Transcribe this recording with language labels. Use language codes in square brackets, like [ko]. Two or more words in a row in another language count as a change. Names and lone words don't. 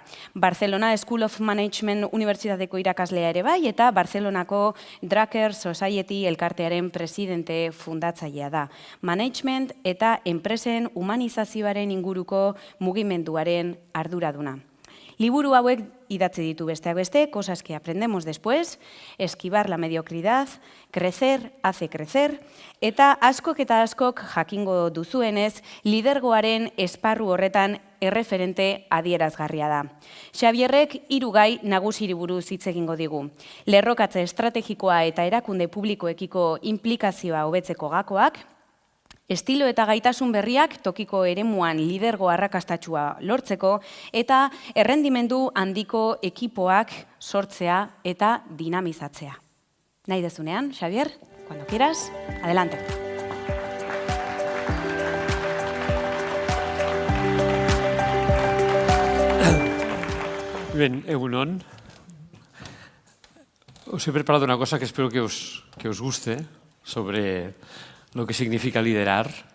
[eu] Barcelona School of Management Unibertsitateko irakaslea ere bai, eta Barcelonako Drucker Society elkartearen presidente fundatzailea da. Management eta enpresen humanizazioaren inguruko mugimenduaren arduraduna. Liburu hauek idatzi ditu besteak beste, Cosas que aprendemos después, Esquivar la mediocridad, Crecer hace crecer, eta askok jakingo duzuenez, lidergoaren esparru horretan erreferente adierazgarria da. Xabierrek 3 gai nagusiri buruz hitz egingo digu. Lerrokatze estrategikoa eta erakunde publikoekiko inplikazioa hobetzeko gakoak, estilo eta gaitasun berriak tokiko eremuan lidergo arrakastatsua lortzeko eta errendimendu handiko ekipoak sortzea eta dinamizatzea. Nahi dezunean, Xabier, [es] cuando quieras, adelante. [eu] Bien, egunon. [es] Os he preparado una cosa que espero que os guste sobre lo que significa liderar.